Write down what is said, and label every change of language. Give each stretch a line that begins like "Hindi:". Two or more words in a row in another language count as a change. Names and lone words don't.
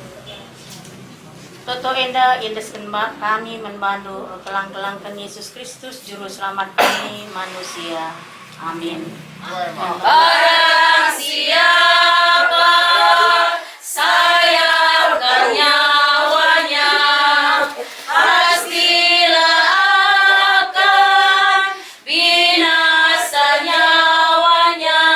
Batak Karo: Toto enda indesken kami membantu kelang-kelangkan
Indonesian: Yesus Kristus juru selamat kami manusia. Amin. Barang siapa sayangkan nyawanya pastilah akan binasa nyawanya.